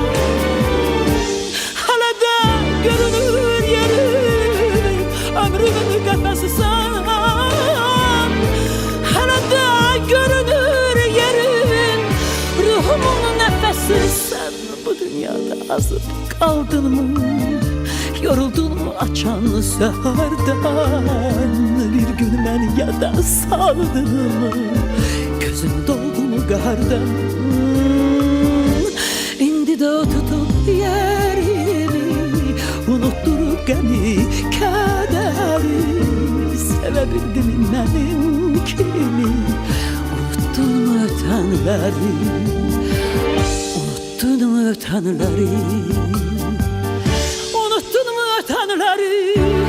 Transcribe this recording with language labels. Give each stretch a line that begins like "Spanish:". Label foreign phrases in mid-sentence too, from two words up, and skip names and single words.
Azerbaijani: Hələ də görünür yerin, ömrümün qəfəsisən. Hələ də görünür yerin, ruhumun nəfəsisən.
Turkish: Bu dünyada azıp kaldın mı, yoruldun mu açan seherden? Bir gün beni ya da saldın mı, gözün doldu mu qəhərdən? İndi de o tutup yerimi, unutturup qəmi, kədəri. Sevebildim
Azerbaijani: mənim kimi,
Turkish: unuttun mu ötənləri? Unuttun mu ötənləri? Unuttun mu ötənləri?